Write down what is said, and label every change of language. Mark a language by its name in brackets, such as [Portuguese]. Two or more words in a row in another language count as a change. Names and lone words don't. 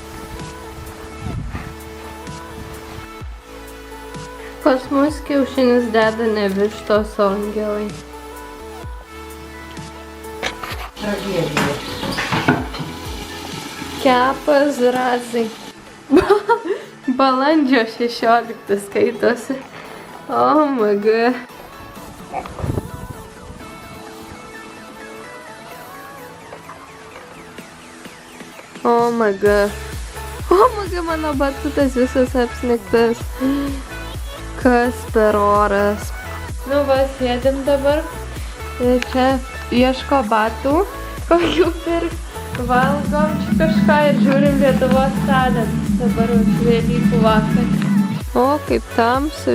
[Lithuanian] Pas mus kiaušinis deda ne vištos, o angelai. Tragedija. Kepa zrazai. Balandžio 16 skaitosi. [English] Oh my god. Oh my god. Oh my god, [Lithuanian] mano batutas visas apsnigtas. Kas per oras. Nu va, sėdim dabar. Ir čia ieško batų, kokių pirkt. Valgom čia kažką ir žiūrim Lietuvos talentus. Dabar Velykų vakar. O, kaip tamsu.